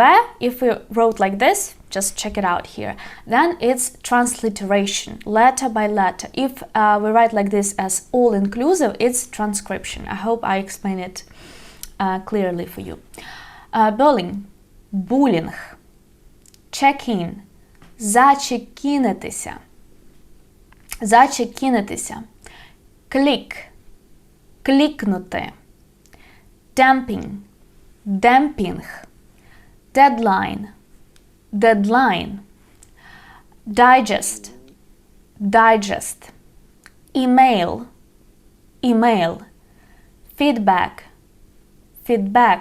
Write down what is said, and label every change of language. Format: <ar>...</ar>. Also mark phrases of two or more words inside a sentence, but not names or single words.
<en>If we wrote like this, just check it out here, then it's transliteration, letter by letter. If we write like this as all inclusive, it's transcription. I hope I explained it clearly for you. Bullying, bullying. Check-in,</en> <uk>зачекінитися, зачекінитися.</uk> <en>Click, клікнути. Damping, damping. Deadline, deadline. Digest, digest. Email, email. Feedback, feedback.</en>